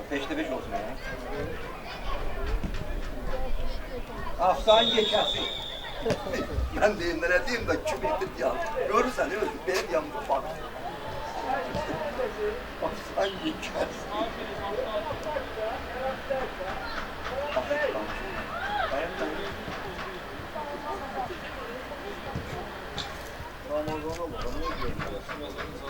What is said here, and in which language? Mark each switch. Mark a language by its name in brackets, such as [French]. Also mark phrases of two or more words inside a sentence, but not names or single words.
[Turkish] 5'te 5 olsun ya. Afsan yekəsi. [Azerbaijani] Mən deyimlərə deyim də kim edir ya. Görürsən, [Turkish] benim yanımda bak. Afsan yekəsi. Ramazan'a bak, ne görüyorsun?